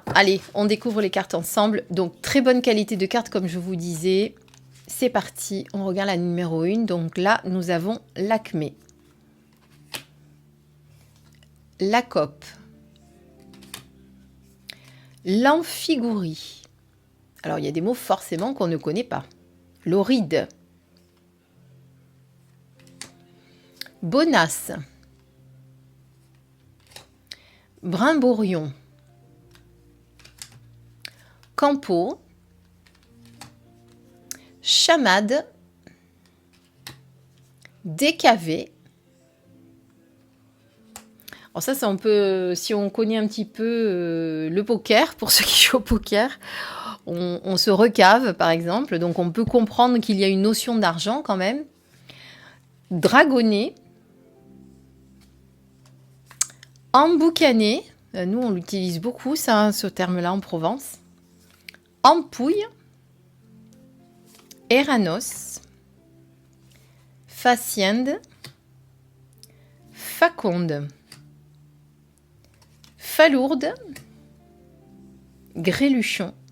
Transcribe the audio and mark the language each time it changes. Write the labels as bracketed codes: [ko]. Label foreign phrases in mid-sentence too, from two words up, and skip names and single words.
[fr] Allez, on découvre les cartes ensemble. Donc, très bonne qualité de cartes, comme je vous disais. C'est parti. On regarde la numéro 1. Donc là, nous avons l'Acmé. La Cope. L'Amphigourie. Alors, il y a des mots forcément qu'on ne connaît pas. L'Oride. Bonasse. Brimborion. Campo. Chamade. Décavé. Alors ça, on peut, si on connaît un petit peu le poker, pour ceux qui jouent au poker, on se recave, par exemple. Donc, on peut comprendre qu'il y a une notion d'argent quand même. Dragonnet. Emboucané. Nous, on l'utilise beaucoup, ça, ce terme-là, en Provence. Ampouille. Eranos. Faciende. Faconde. Falourde. Gréluchon.